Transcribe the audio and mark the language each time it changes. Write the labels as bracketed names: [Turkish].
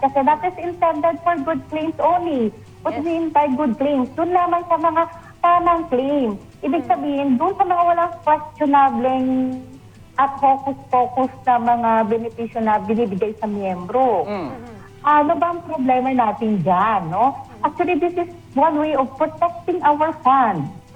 [English] Kasi that is intended for good claims only. What do you mean by good claims? [Filipino] Doon lamang sa mga tamang claim. Ibig sabihin, doon sa mga walang questionable at focus na mga benepisyo na binibigay sa miyembro. Ano ba ang problema natin dyan, no? [English] Actually, this is one way of protecting our fund.